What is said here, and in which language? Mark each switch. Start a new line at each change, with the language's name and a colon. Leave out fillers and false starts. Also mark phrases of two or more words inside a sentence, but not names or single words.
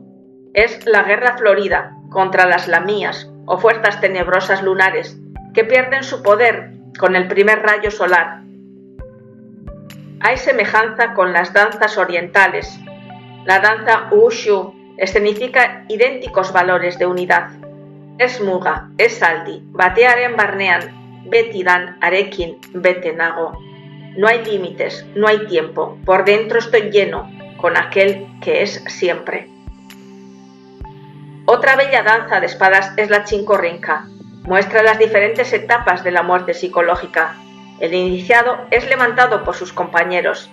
Spanish: Es la guerra florida contra las lamías o fuerzas tenebrosas lunares que pierden su poder con el primer rayo solar. Hay semejanza con las danzas orientales. La danza Wushu escenifica idénticos valores de unidad.
Basque: Es muga, es saldi, batearen barnean, beti dan arekin bete nago.
Spanish: No hay límites, no hay tiempo, por dentro estoy lleno, con aquel que es siempre. Otra bella danza de espadas es la Chincorrinca. Muestra las diferentes etapas de la muerte psicológica. El iniciado es levantado por sus compañeros.